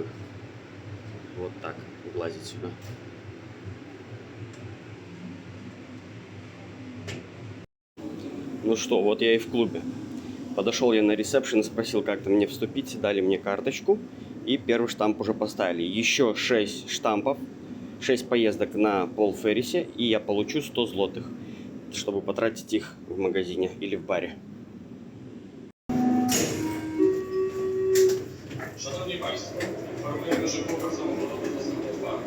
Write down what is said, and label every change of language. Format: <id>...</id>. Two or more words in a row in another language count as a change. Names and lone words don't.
<ru>Вот так влазить сюда. Ну что, вот я и в клубе. Подошел я на ресепшн, спросил, как-то мне вступить. Дали мне карточку. И первый штамп уже поставили. Еще 6 штампов. 6 поездок на Полферрисе. И я получу 100 злотых. Чтобы потратить их в магазине или в баре.</ru> <pl>Szanowni Państwo, informujemy, że pokład samolotowy został otwarty.</pl>